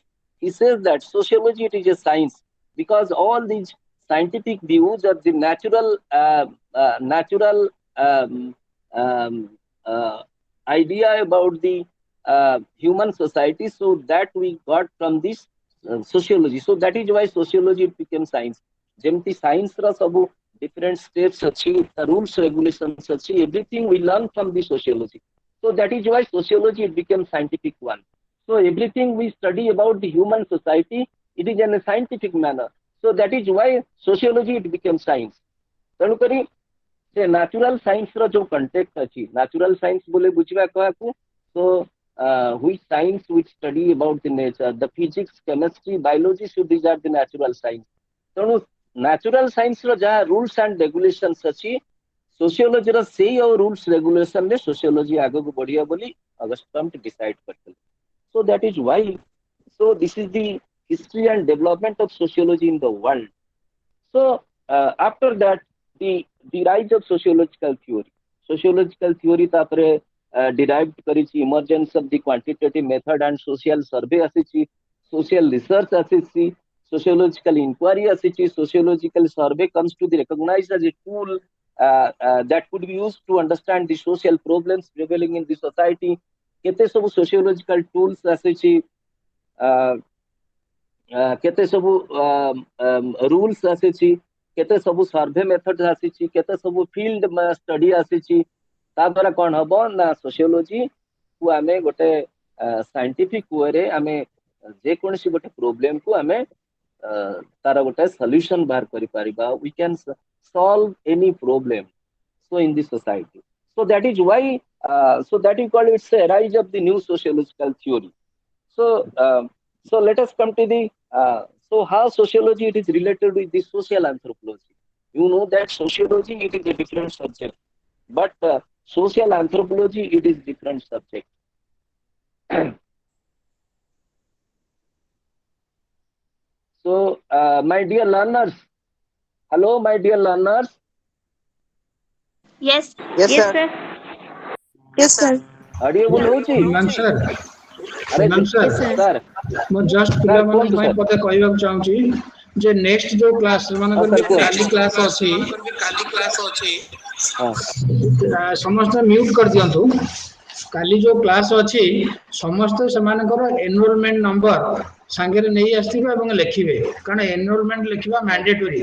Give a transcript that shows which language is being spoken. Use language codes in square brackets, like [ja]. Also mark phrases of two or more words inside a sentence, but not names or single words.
[en] He says that sociology it is a science because all these scientific views are the natural um, uh, idea about the human society, so that we got from this sociology. So that is why sociology became science. [or] ଯେମିତି ସାଇନ୍ସ ର ସବୁ [en] different steps ଅଛି, the rules regulations ଅଛି, everything we learn from the sociology. So that is why sociology it became scientific one. So everything we study about the human society it is in a scientific manner. So that is why sociology it became science. [or] ତେଣୁକରି ସେ [en] natural science [or] ର ଯୋଉ କଣ୍ଟେକ୍ଟ ଅଛି, [en] natural science [or] ବୋଲି ବୁଝିବା କାହାକୁ, [en] so which science which study about the nature, the physics, chemistry, biology, so these are the natural science. [or] ତେଣୁ [en] natural science [or] ର ଯାହା [en] rules and regulations [or] ଅଛି, ସୋସିଓଲୋଜିର ସେଇ ଆଉ [en] rules regulation [or] ରେ ସୋସିଓଲୋଜି ଆଗକୁ ବଢିବ ବୋଲି ଅଗଷ୍ଟ କମ୍ଟ ଡିସାଇଡ କରିଥିଲେ. [en] So that is why, so this is the history and development of sociology in the world. So after that, the rise of sociological theory. Sociological theory [or] तापरे derived करिछि, [en] emergence of the quantitative method and social survey आसीछि, social research आसीछि. sociological inquiry asichi, sociological survey comes to the recognized as a tool that could be used to understand the social problems prevailing in the society. [or] କେତେ ସବୁ [en] sociological tools [or] asichi, କେତେ ସବୁ ରୁଲ୍ସ ଆସିଛି, କେତେ ସବୁ [en] survey method [or] ଆସିଛି, କେତେ ସବୁ [en] field study [or] आसीची। ତା ଦ୍ୱାରା କ'ଣ ହେବ ନା ସୋସିଓଲୋଜି କୁ ଆମେ ଗୋଟେ [en] scientific way [or] ରେ ଆମେ ଯେ କୌଣସି ଗୋଟେ ପ୍ରବ୍ଲମ କୁ ଆମେ ତାର ଗୋଟେ ସଲ୍ୟୁସନ ବାହାର କରି ପାରିବା। [en] we can solve any problem so in the society. So that is why so that you call it's a rise of the new sociological theory. So so let us come to the so how sociology it is related with the social anthropology. You know that sociology it is a different subject, but social anthropology it is different subject. So my dear learners, hello my dear learners. Yes. Yes, Yes, sir. sir. Yes, sir. [or] Audible होउची? [en] हिमांशु सर [or] अरे हिमांशु [en] Yes, सर sir. सर [or] ମୁଁ ଜଷ୍ଟ [en] सर [or] ପିଲାମାନଙ୍କ कोन ପାଇଁ [en] सर [or] ପଦେ କହିବାକୁ ଚାହୁଁଛି ଯେ ନେକ୍ସଟ ଯୋଉ କ୍ଲାସ ସେମାନଙ୍କର ବି सर कोन କାଲି କ୍ଲାସ ଅଛି हाँ ସମସ୍ତେ ମ୍ୟୁଟ କରିଦିଅନ୍ତୁ। କାଲି ଯୋଉ କ୍ଲାସ ଅଛି ସମସ୍ତେ ସେମାନଙ୍କର [en] enrollment number [or] ସାଙ୍ଗରେ ନେଇ ଆସିଥିବେ ଏବଂ ଲେଖିବେ, କାରଣ ଏନରୋଲମେଣ୍ଟ ଲେଖିବା ମ୍ୟାଣ୍ଡେଟୋରି।